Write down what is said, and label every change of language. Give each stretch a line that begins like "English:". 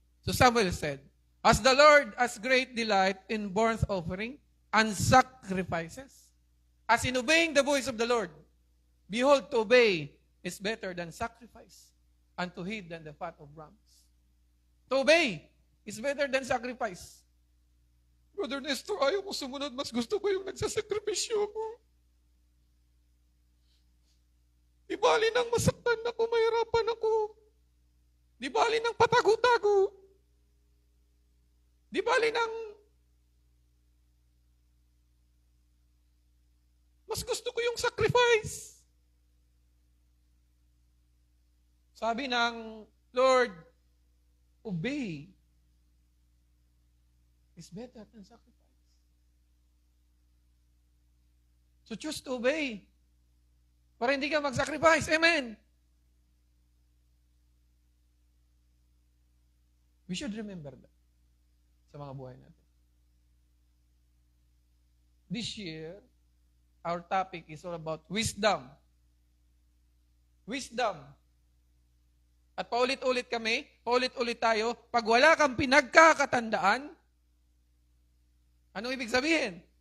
English: So Samuel said, as the Lord has great delight in burnt offering and sacrifices, as in obeying the voice of the Lord, behold, to obey is better than sacrifice, and to heed than the fat of rams. To obey is better than sacrifice.
Filipino: Brother Nestor, ayaw ko sumunod. Mas gusto ko yung nagsasakripisyo ko. Di bali nang masaktan ako, mahirapan ako. Di bali nang patago-tago. Di bali nang mas gusto ko yung sacrifice. Sabi ng
English: Lord, obey is better than sacrifice. So choose to obey.
Filipino: Para hindi ka mag-sacrifice.
English: Amen. We should remember that
Filipino: sa mga buhay natin.
English: This year, our topic is all about wisdom.
Filipino: Wisdom. At paulit-ulit kami, paulit-ulit tayo, pag wala kang pinagkakatandaan, anong ibig sabihin?